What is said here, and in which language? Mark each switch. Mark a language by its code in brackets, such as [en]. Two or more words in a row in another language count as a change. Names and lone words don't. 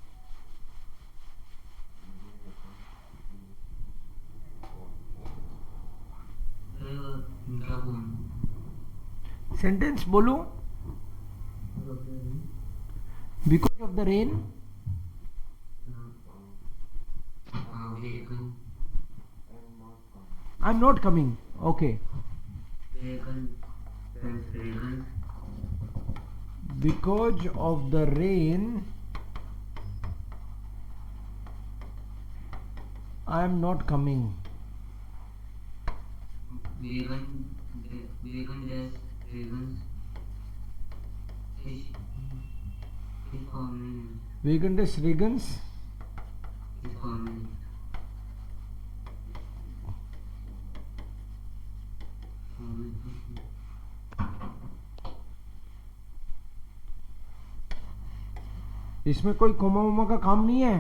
[en] Sentence बोलो, because of the rain I am not coming. Okay, because of the rain I am not coming. [de] Wegen des Regens [hi] इसमें कोई कोमा वोमा का काम नहीं है।